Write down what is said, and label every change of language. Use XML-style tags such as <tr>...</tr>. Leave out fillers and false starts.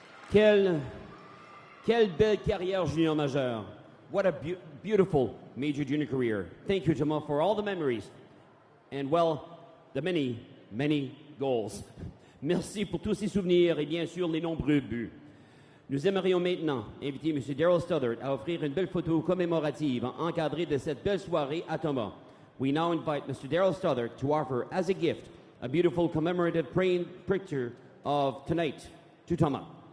<fr>Quelle belle carrière junior majeure.</fr> <en>What a beautiful major junior career. Thank you, Thomas, for all the memories and, well, the many, many goals.</en> <fr>Merci pour tous ces souvenirs et bien sûr les nombreux buts. Nous aimerions maintenant inviter M. Daryl Stothert à offrir une belle photo commémorative encadrée de cette belle soirée à Thomas.</fr> <en>We now invite Mr. Daryl Stothert to offer as a gift a beautiful commemorative picture of tonight to Thomas.</en>